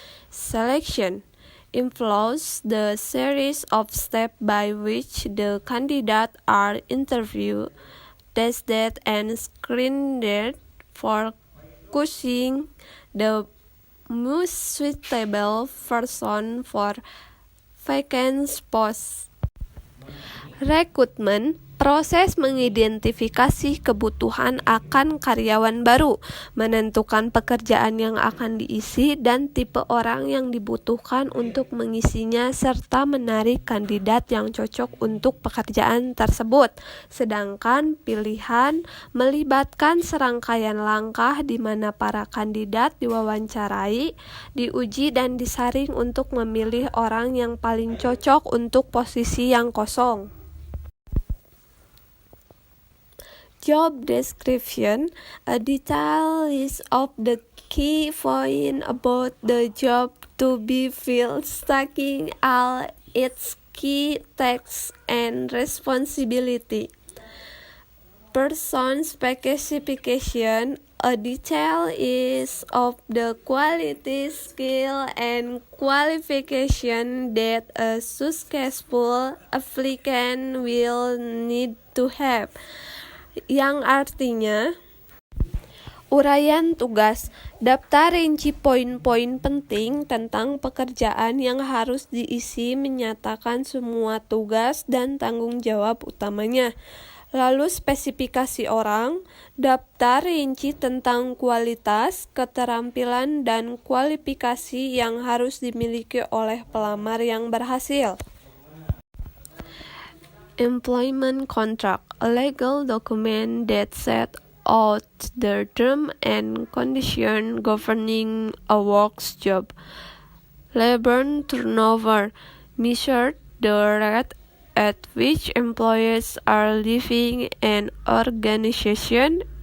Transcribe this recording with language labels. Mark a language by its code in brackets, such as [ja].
[en] Selection involves the series of steps by which the candidates are interviewed, tested, and screened for choosing the most suitable person for vacant posts. [id] Rekrutmen, proses mengidentifikasi kebutuhan akan karyawan baru, menentukan pekerjaan yang akan diisi dan tipe orang yang dibutuhkan untuk mengisinya, serta menarik kandidat yang cocok untuk pekerjaan tersebut. Sedangkan pilihan melibatkan serangkaian langkah di mana para kandidat diwawancarai, diuji dan disaring untuk memilih orang yang paling cocok untuk posisi yang kosong. [en] Job description, a detailed list of the key points about the job to be filled, stating all its key tasks and responsibility. Person specification, a detailed list of the quality, skill, and qualification that a successful applicant will need to have, [id] yang artinya uraian tugas, daftar rinci poin-poin penting tentang pekerjaan yang harus diisi, menyatakan semua tugas dan tanggung jawab utamanya. Lalu spesifikasi orang, daftar rinci tentang kualitas, keterampilan, dan kualifikasi yang harus dimiliki oleh pelamar yang berhasil. [en] Employment contract, a legal document that sets out the terms and conditions governing a work's job. Labor turnover, measures the rate at which employees are leaving an organization.